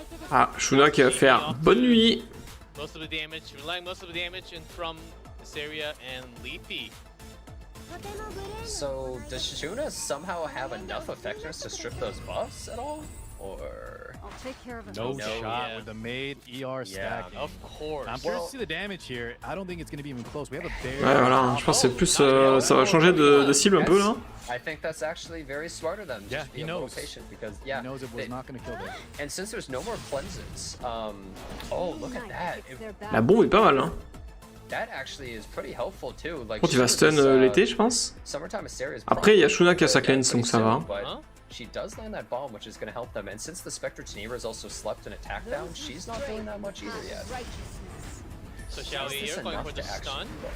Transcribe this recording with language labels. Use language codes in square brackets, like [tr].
[fr] Ah, Shuna qui va faire bonne nuit. [en] Most of the damage, relying most of the damage in from this area and Leafy. So, does Shuna somehow have enough effectiveness to strip those buffs at all? Or... I'll take care of it. No shot with the made ER stack. Of course. I'm curious to see the damage here. I don't think it's going to be even close. We have a very [fr] Ouais, voilà, je pense que c'est plus. Ça va changer de cible un peu là. [en] I think that's actually very smart of them. Yeah, Just be a little patient because, he knows it was not going to kill them. And since there's no more cleanses, oh, look at that. [fr] La bombe est pas mal, hein. [en] That actually is pretty helpful too. Like, [fr] Quand il va stun l'été, je pense. Après, il y a Shuna qui a sa cleanse, donc ça va. [en] She does land that bomb, which is going to help them. And since the Spectre Tenebria has also slept and attacked down, she's not doing that much either yet. So shall we here going for the stun?